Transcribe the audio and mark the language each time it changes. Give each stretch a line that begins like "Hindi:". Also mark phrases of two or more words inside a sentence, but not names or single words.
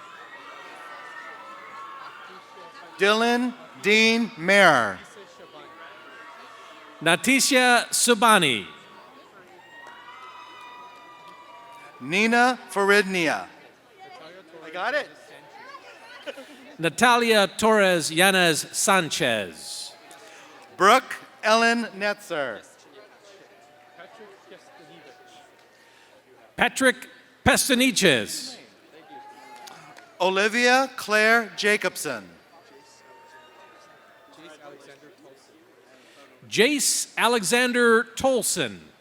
English: Dylan Dean Mayer. Natisha Subani. Nina Faridnia. I got it. Natalia Torres Yanez Sanchez. Brooke Ellen Netzer. Patrick Pestaniches. Olivia Claire Jacobson. Jace Alexander Tolson.